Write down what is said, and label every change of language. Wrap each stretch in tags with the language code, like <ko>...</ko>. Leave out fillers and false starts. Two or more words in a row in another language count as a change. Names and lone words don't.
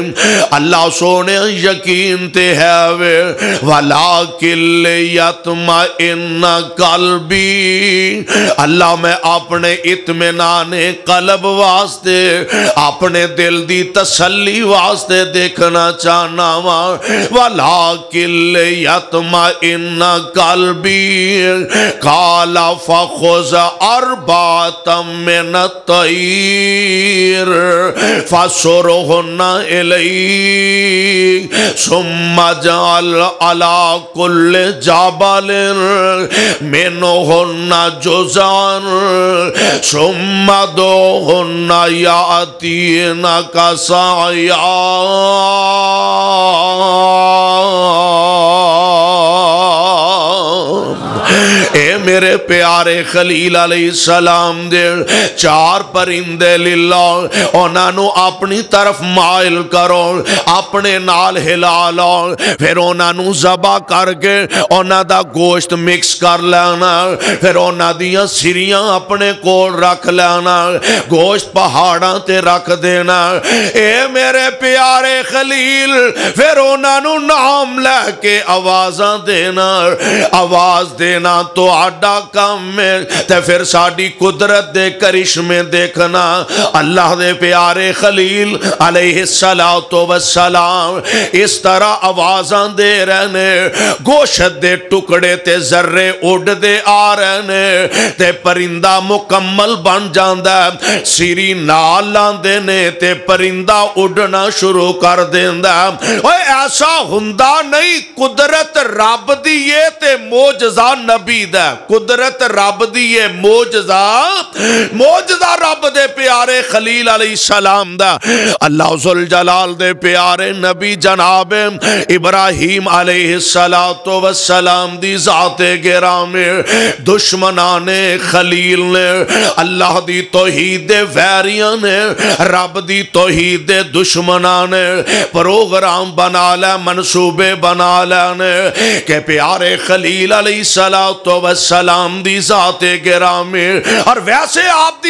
<pa>اللہ سونے یقین تے ہے وے،</pa> <ar>وَلَٰكِن لِّيَطْمَئِنَّ قَلْبِي،</ar> <pa>اللہ میں اپنے اطمینان قلب واسطے، اپنے دل دی تسلی واسطے دیکھنا چاہنا وا،</pa> <ar>وَلَٰكِن لِيَطْمَئِنَّ قَلْبِي قَالَ فَخُذْ أَرْبَعَةً مِّنَ الطَّيْرِ فَصُرْهُنَّ إِلَيْكَ ثُمَّ اجْعَلْ عَلَىٰ كُلِّ جَبَلٍ مِّنْهُنَّ جُزْءًا ثُمَّ ادْعُهُنَّ يَأْتِينَكَ سَعْيًا</ar> <pa>اے میرے پیارے خلیل علیہ السلام دے چار پرندے للہ انہاں نو اپنی طرف مائل کرو اپنے نال ہلا لو پھر انہاں نو ذبح کر کے انہاں دا گوشت مکس کر لینا پھر انہاں دیاں سریاں اپنے کول رکھ لینا گوشت پہاڑاں تے رکھ دینا اے میرے پیارے خلیل پھر انہاں نو نام لے کے آوازاں دینا آواز دینا تو آڈا کام میں تے پھر ساڑی قدرت دے کرشمے دیکھنا اللہ دے پیارے خلیل علیہ السلام اس طرح آوازاں دے رہنے گوشت دے ٹکڑے تے ذرے اڑ دے آ رہنے تے پرندہ مکمل بن جاندہ سیری نال لاندے نے تے پرندہ اڑنا شروع کر دیندہ ایسا ہندہ نہیں قدرت رب دیئے تے موجزہ نبی دے قدرت رب دیئے موجزہ رب دے پیارے خلیل علیہ السلام دا اللہ ذوالجلال دے پیارے نبی جناب ابراہیم علیہ السلام دی ذات گرامی دشمنان خلیل نے اللہ دی توحید ویریاں نے رب دی توحید دشمنان نے پروگرام بنا لے منصوبے بنا لینے کہ پیارے خلیل علیہ السلام دی ذات گرامی اور ویسے آپ دی</pa>